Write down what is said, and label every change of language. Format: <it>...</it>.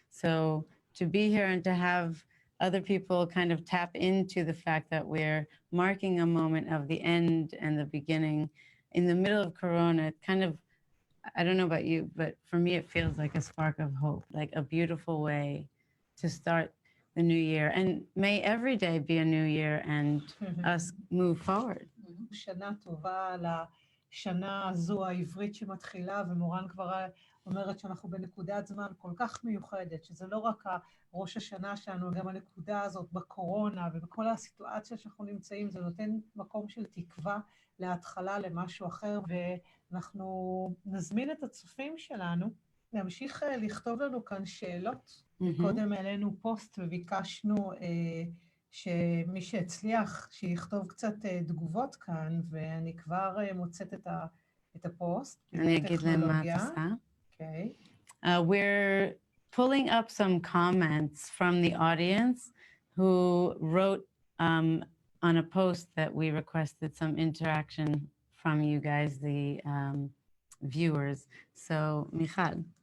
<en>So to be here and to have other people kind of tap into the fact that we're marking a moment of the end and the beginning in the middle of Corona, it kind of, I don't know about you, but for me, it feels like a spark of hope, like a beautiful way to start the new year. And may every day be a new year and us move forward.</en> <he>שנה טובה לשנה הזו העברית שמתחילה, ומורן כבר אומרת שאנחנו בנקודת זמן כל כך מיוחדת, שזה לא רק ראש השנה שלנו, גם הנקודה הזאת בקורונה ובכל הסיטואציה שאנחנו נמצאים, זה נותן מקום של תקווה להתחלה למשהו אחר, ואנחנו נזמין את הצופים שלנו להמשיך לכתוב לנו כאן שאלות. קודם העלינו פוסט וביקשנו שמי שהצליח שיכתוב קצת תגובות כאן, ואני כבר מוצאת את הפוסט. אני אגיד להם מה את עושה.</he> <en>Okay. We're pulling up some comments from the audience who wrote on a post that we requested some interaction from you guys, the viewers. So, Michal.</en>